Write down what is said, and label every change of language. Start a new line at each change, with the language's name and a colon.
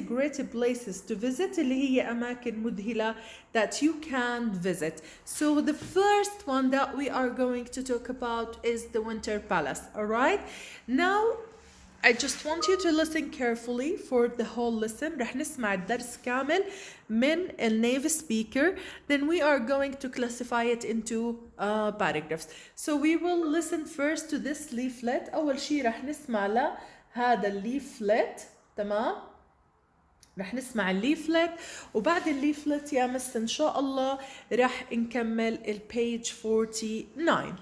English: Great places to visit
Arabic: اللي هي أماكن مذهلة
English: that you can visit. So the first one that we are going to talk about is the Winter Palace. Alright, now I just want you to listen carefully for the whole lesson.
Arabic: رح نسمع الدرس كامل من native speaker.
English: Then we are going to classify it into paragraphs. So we will listen first to this leaflet.
Arabic: أول شيء رح نسمع لهذا الليفلت. تمام، رح نسمع الليفلت وبعد الليفلت يا مس إن شاء الله رح نكمل page 49.